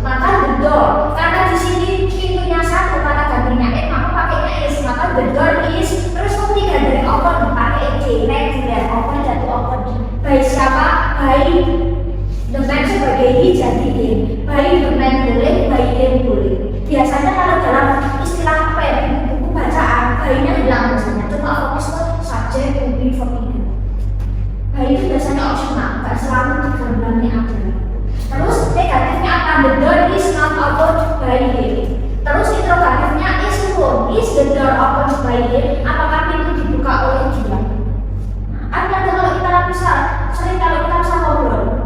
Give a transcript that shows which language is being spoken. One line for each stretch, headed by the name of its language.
Indonesian: Maka the door karena di sini pintunya satu kata gantinya maka pakainya is maka
English: the door is
Indonesian: terus ketiga dari open pakai regular open dan open by siapa
English: by the man
Indonesian: sebagai he jadi in by the man boleh
English: by him
Indonesian: boleh. Biasanya kalau dalam istilah buku bacaan by-nya hilang biasanya cuma fokus ke subjek to be verb 3. By itu biasanya opsional nggak selalu digambarnya ada. Terus negatifnya apa?
English: The door is not opened by him.
Indonesian: Terus interrogatifnya
English: is who? Is the door opened by him?
Indonesian: Apakah pintu dibuka oleh dia? Nah, kan kalau kita bisa sering kalau kita bisa ngobrol.